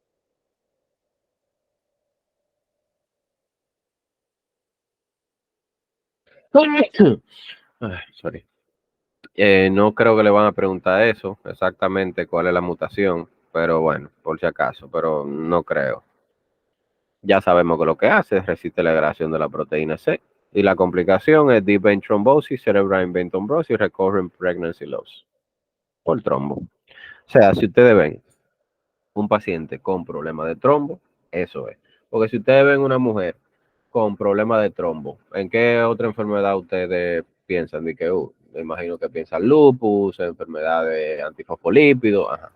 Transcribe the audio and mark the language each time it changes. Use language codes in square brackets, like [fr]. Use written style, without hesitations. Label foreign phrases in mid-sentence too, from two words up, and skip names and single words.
[es] Ay, sorry. No creo que le van a preguntar eso, exactamente cuál es la mutación, pero bueno, por si acaso, pero no creo. Ya sabemos que lo que hace es resiste la degradación de la proteína C, y la complicación es [en] deep vein thrombosis, cerebral vein thrombosis, recurrent pregnancy loss, [es] por trombo. O sea, si ustedes ven un paciente con problema de trombo, eso es. Porque si ustedes ven una mujer con problema de trombo, ¿en qué otra enfermedad ustedes piensan? De que, me imagino que piensan lupus, enfermedades antifosfolípidos, ajá.